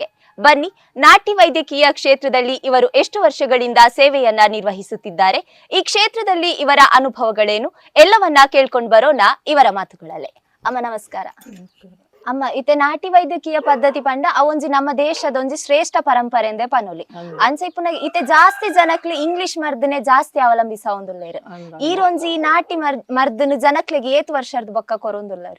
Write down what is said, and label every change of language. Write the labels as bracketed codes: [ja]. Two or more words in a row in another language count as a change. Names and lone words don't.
[kn] ಬನ್ನಿ, ನಾಟಿ ವೈದ್ಯಕೀಯ ಕ್ಷೇತ್ರದಲ್ಲಿ ಇವರು ಎಷ್ಟು ವರ್ಷಗಳಿಂದ ಸೇವೆಯನ್ನ ನಿರ್ವಹಿಸುತ್ತಿದ್ದಾರೆ, ಈ ಕ್ಷೇತ್ರದಲ್ಲಿ ಇವರ ಅನುಭವಗಳೇನು ಎಲ್ಲವನ್ನ ಕೇಳ್ಕೊಂಡು ಬರೋಣ ಇವರ ಮಾತುಗಳಲ್ಲೇ. ಅಮ್ಮ ನಮಸ್ಕಾರ. [tcy] ಅಮ್ಮ, ಇತ್ತೆ ನಾಟಿ ವೈದ್ಯಕೀಯ ಪದ್ಧತಿ ಪಂಡ ಅವೊಂಜಿ ನಮ್ಮ ದೇಶದೊಂಜಿ ಶ್ರೇಷ್ಠ ಪರಂಪರೆ ಎಂದೇ ಪನೊಲಿ ಅಂಚೆ ಪುನಃ ಇತ್ತೆ ಜಾಸ್ತಿ ಜನಕ್ಲೆ ಇಂಗ್ಲಿಷ್ ಮರ್ದನೆ ಜಾಸ್ತಿ ಅವಲಂಬಿಸ ಒಂದುಲ್ಲೇರು. ಈರೊಂಜಿ ನಾಟಿ ಮರ್ದನ ಜನಕ್ಲೆಗೆ ಏತ್ ವರ್ಷದ ಬೊಕ್ಕ ಕೊರೊಂದುಲ್ಲೇರು?